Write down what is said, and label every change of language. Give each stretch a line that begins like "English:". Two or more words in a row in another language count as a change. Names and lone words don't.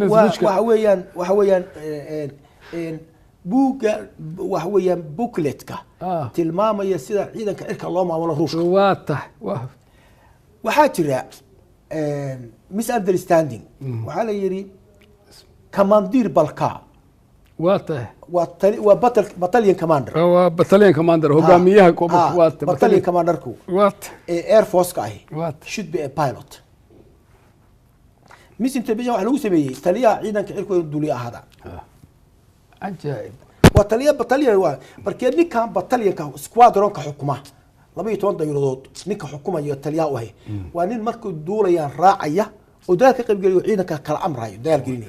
Somali: waxa weeyaan buugga waxa weeyaan bookletka tilmaamaya sida ciidanka cirka loo maamulo Ruushka waxaa jira misunderstanding waxaa la yiri commander Balka waa
English: battalion commander battalion commander hogaamiyaha battalion commanderku air force ka should be a pilot misinterpretation
Somali: waxa lagu sameeyay taliyaha ciidanka cirka ee duuliye ahada ajaib waa taliya battalion waa markii ninkan battalionka squadron ka xukuma 12 dayuuradood ninka xukumayo taliyaha u hay waa nin markuu duulayaan raacaya oo daalka qayb galiyo ciidanka kala amrayo daal gelinaya